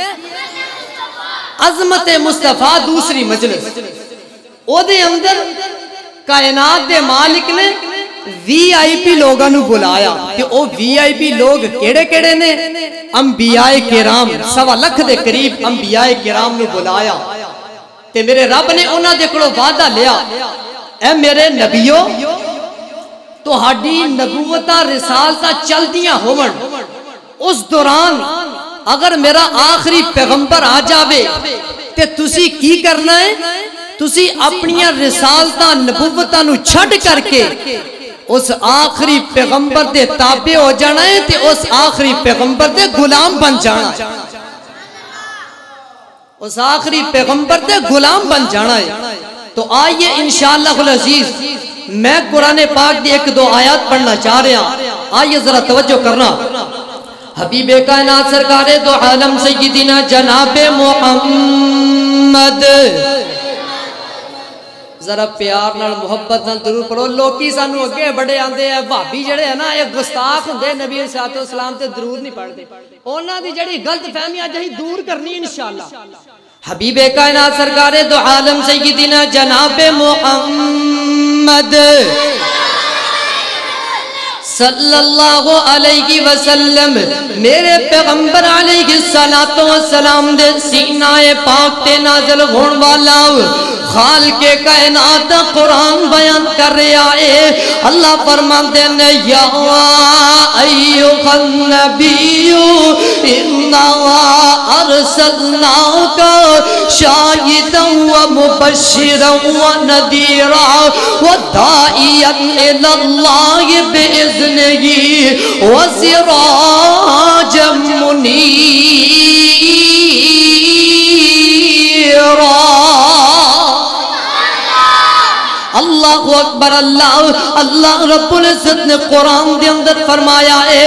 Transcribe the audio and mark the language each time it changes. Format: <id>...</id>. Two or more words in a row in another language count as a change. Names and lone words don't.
<pa>عظمت مصطفیٰ دوسری مجلس او دے اندر کائنات دے مالک نے وی آئی پی لوگاں نو بلایا کہ او وی آئی پی لوگ کیڑے کیڑے نے انبیاء کرام 1.25 لاکھ دے قریب انبیاء کرام نو بلایا تے میرے رب نے انہاں دے کولوں وعدہ لیا اے میرے نبیو تہاڈی نبوتاں رسالتاں چلدیاں ہون اس دوران اگر میرا آخری پیغمبر آ جاوے تے تسی کی کرنا ہے تسی اپنیاں رسالتاں نبوتاں نو چھڈ کر کے اس آخری پیغمبر دے تابع ہو جانا ہے تے اس آخری پیغمبر دے غلام بن جانا ہے اس آخری پیغمبر دے غلام بن جانا ہے تو آئیے</pa> <ar>انشاءاللہ العزیز</ar> <pa>میں قرآن پاک دی 1-2 آیات پڑھنا چاہ رہا ہوں آئیے ذرا توجہ کرنا حبیب کائنات سرکار دو عالم سیدنا جناب محمد ذرا پیار نال محبت نال ضرور پڑھو. لوکی سانو اگے بڑے آندے ہیں بھابی جڑے ہیں نا یہ گستاخ ہوندے نبی</pa> <ar>علیہ الصلوۃ والسلام</ar> <pa>تے ضرور نہیں پڑھتے. انہاں دی جڑی غلط فہمیاں جہی دور کرنی انشاءاللہ. حبیب کائنات سرکار دو عالم سیدنا جناب محمد</pa> <ar>صلی اللہ علیہ وسلم</ar> <pa>میرے پیغمبر</pa> <ar>علیہ السلام</ar> <pa>دے سینہ پاک تے نازل ہون والا خالق کائنات قرآن بیان کر رہا ہے.</pa> <ur>اللہ فرماتے ہیں</ur> <ar>یا ایھا النبی انا ارسلناک شاہدا ومبشرا ونذیرا وداعیا الی اللہ باذنہ وسراجا منیرا. اللہ اکبر.</ar> <pa>اللہ رب العزت نے قرآن دے اندر فرمایا ہے.</pa>